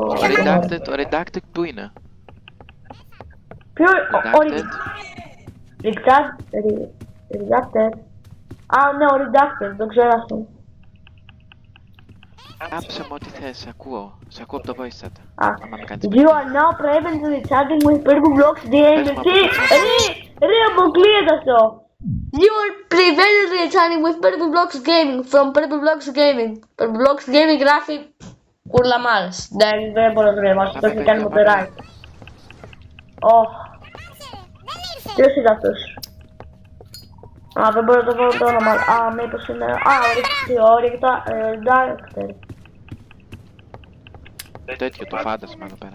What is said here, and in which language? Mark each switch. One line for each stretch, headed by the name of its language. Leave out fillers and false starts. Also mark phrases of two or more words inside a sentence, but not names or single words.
Greek: Ο redacted που είναι? Ποιο... Redacted. Redacted. Α, ναι, ο Redacted, το ξέρω αυτό. Άψε μου ό,τι θες, σε ακούω. Σε ακούω από το
English: voice chat.
Greek: Α, Άμα με κάνεις
English: you are now presently chatting with Purple Blocks Gaming.
Greek: Ρε, αποκλείεται αυτό.
English: You are presently chatting with Purple Blocks Gaming from Purple Blocks Gaming.
Greek: Purple Blocks Gaming γράφει κουρλαμάρες. Δεν μπορώ να το διαβάσω, το έχει κάνει μοτεράκι. Ωχ, ποιος είναι αυτός? Α, δεν μπορώ να το βρω το όνομα. Α, μήπως είναι... Α, Redacted. τέτοιο το φάντασμα εδώ πέρα.